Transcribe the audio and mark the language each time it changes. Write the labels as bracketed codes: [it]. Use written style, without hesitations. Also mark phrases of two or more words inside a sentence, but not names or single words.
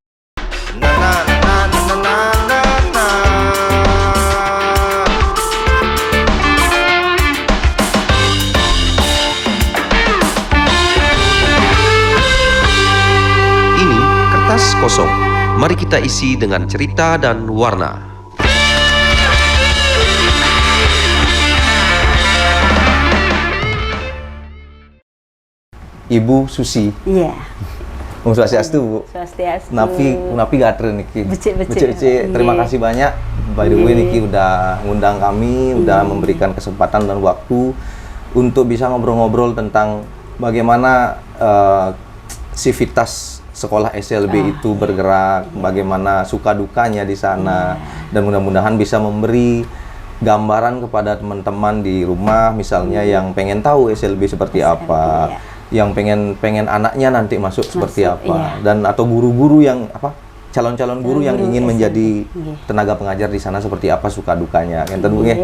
[id] kosong. Mari kita isi dengan cerita dan warna. Ibu Susi. Iya. [ban] Om Swastiastu, Bu. Swastiastu. Napi gatre niki. Becik. [id] Terima kasih banyak. [en] By the way [id] niki udah ngundang kami, udah memberikan kesempatan dan waktu untuk bisa ngobrol-ngobrol tentang bagaimana sivitas sekolah SLB itu bergerak, bagaimana suka dukanya di sana, dan mudah-mudahan bisa memberi gambaran kepada teman-teman di rumah, misalnya yang pengen tahu SLB seperti apa, yang pengen anaknya nanti masuk seperti apa, dan atau guru-guru yang calon-calon guru yang ingin menjadi tenaga pengajar di sana seperti apa suka dukanya, kan Bu ya.